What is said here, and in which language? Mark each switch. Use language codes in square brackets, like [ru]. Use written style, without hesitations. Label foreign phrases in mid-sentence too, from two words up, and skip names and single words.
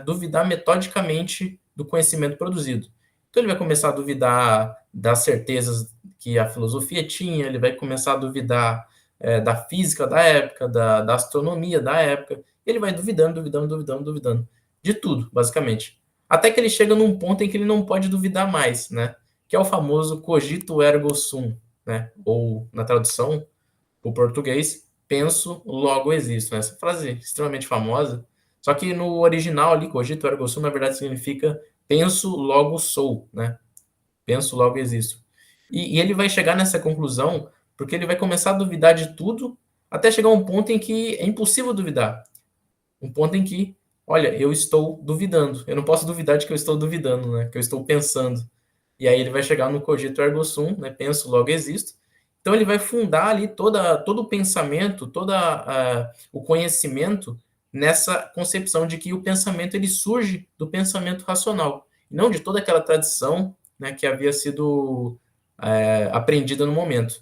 [pt] Duvidar metodicamente do conhecimento produzido. Então ele vai começar a duvidar das certezas que a filosofia tinha, ele vai começar a duvidar da física da época, da astronomia da época. Ele vai duvidando de tudo, basicamente. Até que ele chega num ponto em que ele não pode duvidar mais, né? Que é o famoso [la] cogito ergo sum, [pt] né? Ou, na tradução, o português, penso, logo existo. Né? Essa frase é extremamente famosa. Só que no original ali, [la] cogito ergo sum, [pt] na verdade significa penso, logo sou. Né? Penso, logo existo. E ele vai chegar nessa conclusão porque ele vai começar a duvidar de tudo até chegar a um ponto em que é impossível duvidar. Um ponto em que, olha, eu estou duvidando. Eu não posso duvidar de que eu estou duvidando, né? Que eu estou pensando. E aí ele vai chegar no [la] cogito ergo sum, [pt] né? Penso, logo existo. Então ele vai fundar ali todo o pensamento, o conhecimento nessa concepção de que o pensamento ele surge do pensamento racional, não de toda aquela tradição, né, que havia sido aprendida no momento.